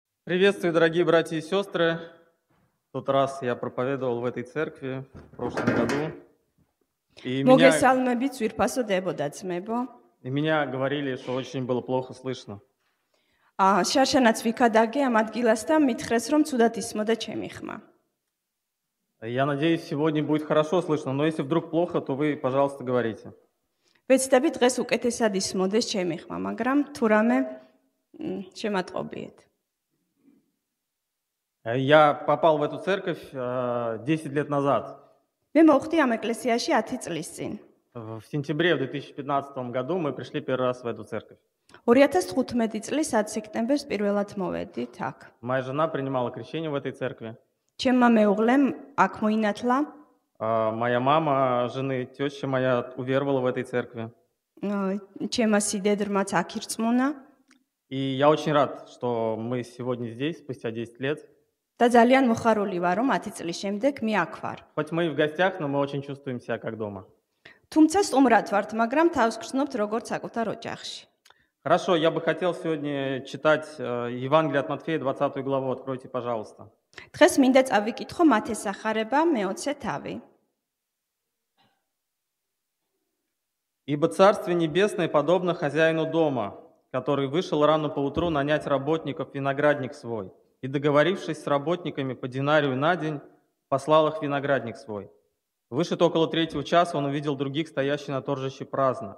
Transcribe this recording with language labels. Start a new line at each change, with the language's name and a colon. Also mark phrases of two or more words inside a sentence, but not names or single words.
Russian: Приветствую, дорогие братья и сестры. В тот раз я проповедовал в этой церкви в прошлом году. И
Georgian: მოგესალმებით ძვირფასო დებოდა ძმებო.
Russian: меня говорили, что очень было плохо слышно.
Georgian: შარშანაც ვიქადაგე ამ ადგილას და მითხრეს რომ ცუდად ისმოდა ჩემი ხმა.
Russian: Я надеюсь, сегодня будет хорошо слышно, но если вдруг плохо, то вы, пожалуйста, говорите.
Georgian: ვეცდები დღეს უკეთესად ისმოდეს ჩემი ხმა, მაგრამ თუ რამე შემატყობიეთ.
Russian: Я попал в эту церковь 10 лет назад.
Georgian: მე მოვხდი ამ ეკლესიაში 10 წლის წინ.
Russian: В сентябре 2015 году мы пришли первый раз в эту церковь.
Georgian: 2015 წლის 10 სექტემბერს პირველად მოვედით აქ.
Russian: Моя жена принимала крещение в этой церкви.
Georgian: ჩემმა მეუღლემ აქ მოინათლა.
Russian: Моя мама, жены, теща моя уверовала в этой церкви.
Georgian: ჩემმა სიდედრმაც აქ ირწმუნა.
Russian: И я очень рад, что мы сегодня здесь, спустя 10 лет.
Georgian: და ძალიან მოხარული ვარ რომ 10 წლის შემდეგ მე აქ ვარ.
Russian: Хоть мы и в гостях, но мы очень чувствуем себя как дома.
Georgian: თუმცა სტუმრად ვართ, მაგრამ თავს გრძნობთ როგორც საკუთარ ოჯახში.
Russian: Хорошо, я бы хотел сегодня читать Евангелие от Матфея, 20 главу. Откройте, пожалуйста.
Georgian: დღეს მინდა წავიკითხო მათეს სახარება მე-20 თავი.
Russian: «Ибо Царствие Небесное подобно хозяину дома, который вышел рано поутру нанять работников в виноградник свой, и, договорившись с работниками по динарию на день, послал их в виноградник свой. Вышед около 3 часа, он увидел других, стоящих на торжище праздно.